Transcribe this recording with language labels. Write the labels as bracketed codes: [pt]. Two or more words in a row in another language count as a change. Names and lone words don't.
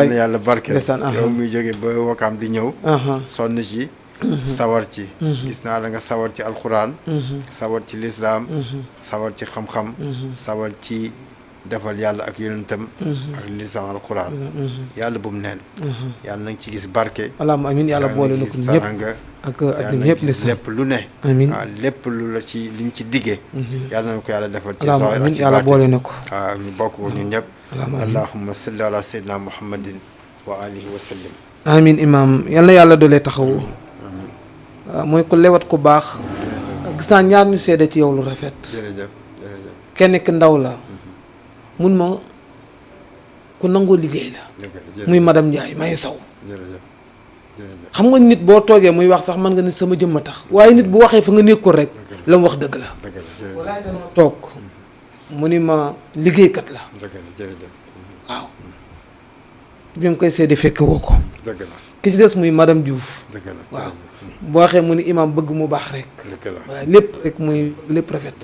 [wo] yàlla na yàlla barke yow muy jóge ba wakaam di ñëw sonn ci sawar ci gis naa la nga sawar ci alxuraan sawar ci lislaam sawar ci xam-xam sawar ci defal yàlla ak yonentam ak lislaam alxuraan yàlla bu mu neen yàlla na nga ci gis barke [ar] اللهم آمين [wo] yàlla boole na ko ñëpp ak ñëpp lépp lu ne amiin waaw lépp lu la ci liñ ci diggee yàlla na ko yàlla defal ci [ar] اللهم آمين [wo] yàlla boole na ko waaw ñu bokk ko ñun ñëpp [ar] اللهم صل على سيدنا محمد وعلى آله وسلم [wo] amiin imaam yal na yàlla doole taxawu mooy ko lewat ku baax gis naa ñaar ñu seede ci yow lu rafet jërëjëf kenn ki ndaw la mun ma ku nangoo liggéey la muy madame Ndiaye may saw xam nga nit boo toogee muy wax sax mën nga ni sama jëmm a tax waaye nit bu waxee fa nga nekkul rek la mu wax dëgg la walaay danoo toog mu ni ma liggéeykat la waaw bi nga koy seede fekk woo ko ki ci des muy madame Diouf waaw boo waxee mu ni imam bëgg mu baax rek waaye lépp rek muy lépp